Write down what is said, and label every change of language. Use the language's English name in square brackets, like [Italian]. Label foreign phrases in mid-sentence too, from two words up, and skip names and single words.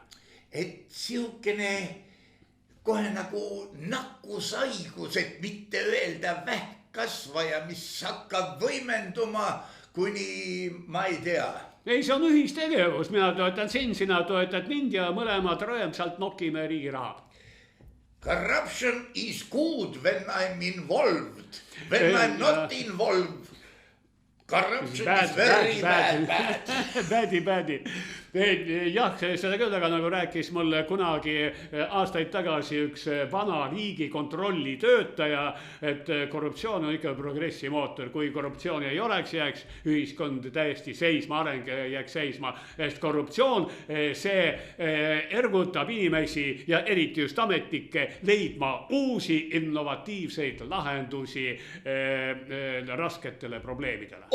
[Estonian] Et siukene kohe nagu nakkushaigus, et mitte öelda vähkkasvaja, mis hakkab võimenduma kuni ma ei tea. Ei, see on ühistegevus, mina toetan sind, sina toetad mind ja mõlemad rõõmsalt nokime riigi raha. [English] Corruption is good when I'm involved. When I'm not involved, corruption is very bad. Bad. [Estonian] Jah, seda küll, aga nagu rääkis mulle kunagi aastaid tagasi üks vana riigikontrolli töötaja, et korruptsioon on ikka progressi mootor. Kui korruptsiooni ei oleks, jääks ühiskond täiesti seisma, areng jääks seisma. Sest korruptsioon, see ergutab inimesi ja eriti just ametnikke leidma uusi innovatiivseid lahendusi rasketele probleemidele.